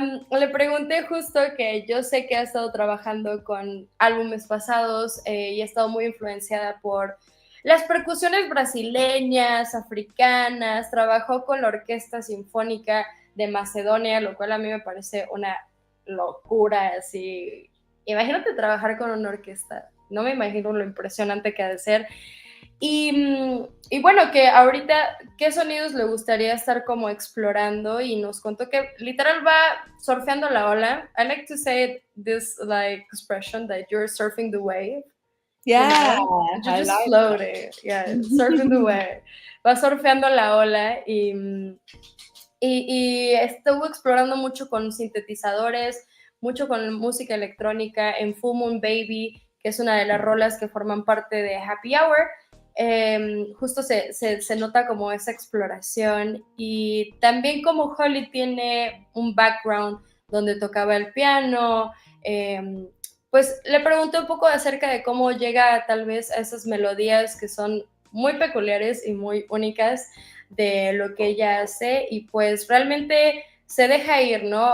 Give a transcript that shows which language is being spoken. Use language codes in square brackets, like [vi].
[es] Le pregunté justo que yo sé que ha estado trabajando con álbumes pasados y ha estado muy influenciada por las percusiones brasileñas, africanas, trabajó con la Orquesta Sinfónica de Macedonia, lo cual a mí me parece una locura, así. Imagínate trabajar con una orquesta, no me imagino lo impresionante que ha de ser. Y bueno, que ahorita, ¿qué sonidos le gustaría estar como explorando? Y nos contó que literal va surfeando la ola. [en] I like to say this like expression that you're surfing the wave, you Yeah, know? You're I just like floating, yeah, surfing the that. wave. [es] Va surfeando la ola y estuvo explorando mucho con sintetizadores, mucho con música electrónica en Full Moon Baby, que es una de las rolas que forman parte de Happy Hour. Justo se nota como esa exploración y también como Holly tiene un background donde tocaba el piano, pues le pregunté un poco acerca de cómo llega tal vez a esas melodías que son muy peculiares y muy únicas de lo que ella hace y pues realmente se deja ir, ¿no?